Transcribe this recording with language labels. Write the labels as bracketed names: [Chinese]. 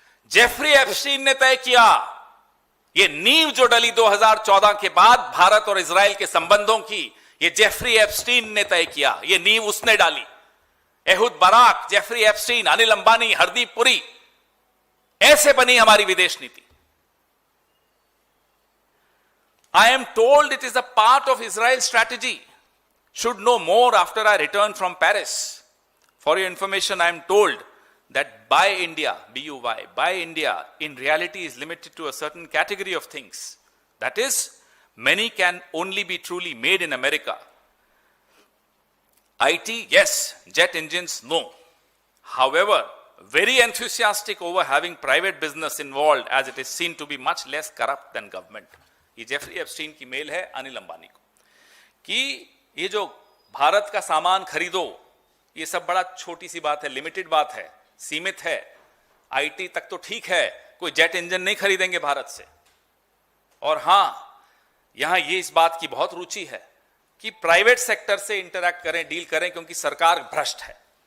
[Hindi] Jeffrey Epstein ने तय किया। ये नींव जो डली 2014 के बाद भारत और इजराइल के संबंधों की, ये जेफरी एप्स्टीन ने तय किया। ये नींव उसने डाली। एहुद Barak, Jeffrey Epstein, Anil Ambani, Hardeep Puri, ऐसे बनी हमारी विदेश नीति। [English] I am told it is a part of Israel's strategy. Should know more after I return from Paris. For your information, I am told that Buy India, B-U-Y, Buy India, in reality is limited to a certain category of things. That is, many can only be truly made in America. IT, yes. Jet engines, no. However, very enthusiastic over having private business involved, as it is seen to be much less corrupt than government. [Hindi] ये Jeffrey Epstein की mail है अनिल अंबानी को कि ये जो भारत का सामान खरीदो, ये सब बड़ा छोटी सी बात है, लिमिटेड बात है, सीमित है। आईटी तक तो ठीक है, कोई जेट इंजन नहीं खरीदेंगे भारत से। और हां, यहां ये इस बात की बहुत रुचि है कि प्राइवेट सेक्टर से इंटरैक्ट करें, डील करें, क्योंकि सरकार भ्रष्ट है।